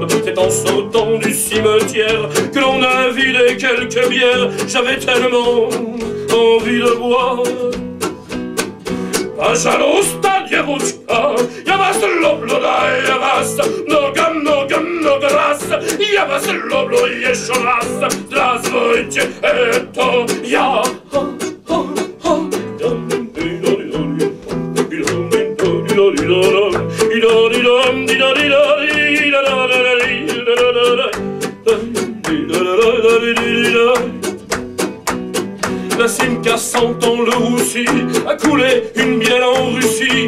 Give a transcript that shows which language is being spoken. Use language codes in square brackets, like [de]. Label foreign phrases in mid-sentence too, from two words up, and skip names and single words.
[fr] C'est en sautant du cimetière que l'on a vidé quelques bières. J'avais tellement envie de boire. [ru] Пожалуйста, девушка, я вас люблю, да, я вас много раз, я вас люблю еще раз. Здравствуйте, это я. [fr] La Simca sentant le roussi a coulé une bielle en Russie.